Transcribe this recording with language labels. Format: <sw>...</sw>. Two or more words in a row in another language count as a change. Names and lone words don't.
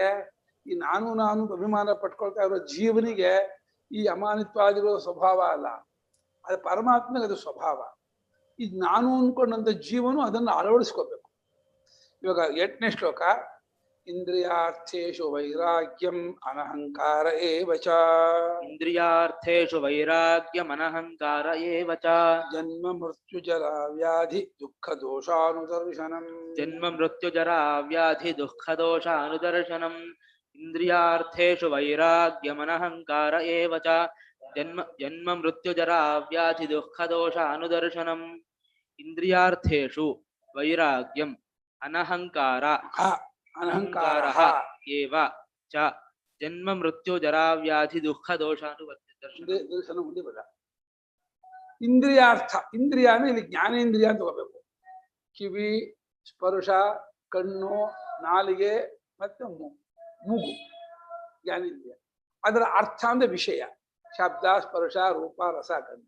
<kn>ಈ ನಾನು ಅಭಿಮಾನ ಪಟ್ಕೊಳ್ತಾ ಇರೋ ಜೀವನಿಗೆ ಈ ಅಮಾನಿತ್ವಾದಿಗಳ ಸ್ವಭಾವ ಅಲ್ಲ, ಅದು ಪರಮಾತ್ಮನಿಗೆ ಅದು ಸ್ವಭಾವ. ಈಗ ನಾನು ಅಂದ್ಕೊಂಡಂತ ಜೀವನು ಅದನ್ನು ಅಳವಡಿಸ್ಕೋಬೇಕು. ಇವಾಗ 8ನೇ ಶ್ಲೋಕ,</kn> <sa>ಇಂದ್ರಿಯಾರ್ಥೇಶು ವೈರಾಗ್ಯಂ ಅನಹಂಕಾರ ಏವಚ. ಇಂದ್ರಿಯಾರ್ಥೇಶು ವೈರಾಗ್ಯಂ ಅನಹಂಕಾರ ಏವಚ. ಜನ್ಮ ಮೃತ್ಯು ಜರ ವ್ಯಾಧಿ ದುಃಖ ದೋಷಾನುದರ್ಶನಂ. ಜನ್ಮ ಮೃತ್ಯು ಜರ ವ್ಯಾಧಿ ದುಃಖ ದೋಷಾನುದರ್ಶನಂ. ಇಂದ್ರಿಯಾರ್ಥೇಶು ವೈರಾಗ್ಯಂ ಅನಹಂಕಾರ ಏವಚ. ಜನ್ಮ ಮೃತ್ಯು ಜರ ವ್ಯಾಧಿ ದುಃಖ ದೋಷಾನುದರ್ಶನಂ. ಇಂದ್ರಿಯಾರ್ಥೇಶು ವೈರಾಗ್ಯಂ ಅನಹಂಕಾರ ಅಹಂಕಾರಃ ಏವ ಚ. ಜನ್ಮ ಮೃತ್ಯು ಜರಾ ವ್ಯಾಧಿ ದುಃಖ ದೋಷಾನುದರ್ಶನ.</sa> <kn>ಇಂದ್ರಿಯಾರ್ಥ, ಇಂದ್ರಿಯ ಅಂದ್ರೆ ಇಲ್ಲಿ ಜ್ಞಾನೇಂದ್ರಿಯ ಅಂತ ತಗೋಬೇಕು. ಕಿವಿ, ಸ್ಪರ್ಶ, ಕಣ್ಣು, ನಾಲಿಗೆ ಮತ್ತೆ ಮೂಗು ಜ್ಞಾನೇಂದ್ರಿಯ. ಅದರ ಅರ್ಥ ಅಂದ್ರೆ ವಿಷಯ, ಶಬ್ದ, ಸ್ಪರ್ಶ, ರೂಪ, ರಸ, ಗಂಧ.</kn>